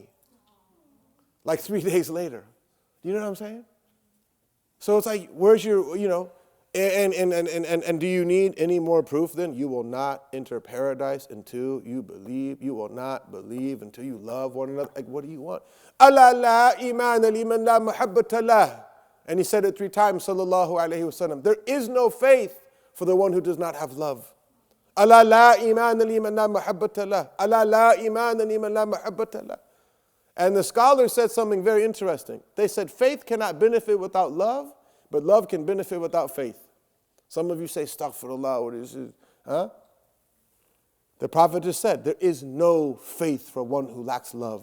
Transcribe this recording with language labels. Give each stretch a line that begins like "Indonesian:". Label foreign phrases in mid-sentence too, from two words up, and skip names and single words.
English: Like 3 days later. Do you know what I'm saying? So it's like, where's your, and do you need any more proof then? You will not enter paradise until you believe. You will not believe until you love one another. Like, what do you want?
Arabic: الله لا إيمان لمن لا محبة له.
English: And he said it 3 times,
Arabic: صلى الله عليه وسلم.
English: There is no faith for the one who does not have love.
Arabic: الله لا إيمان لمن لا محبة له. الله لا إيمان لمن لا محبة له.
English: And the scholars said something very interesting. They said faith cannot benefit without love, but love can benefit without faith. Some of you say, astaghfirullah, what is it? Huh? The Prophet just said, there is no faith for one who lacks love.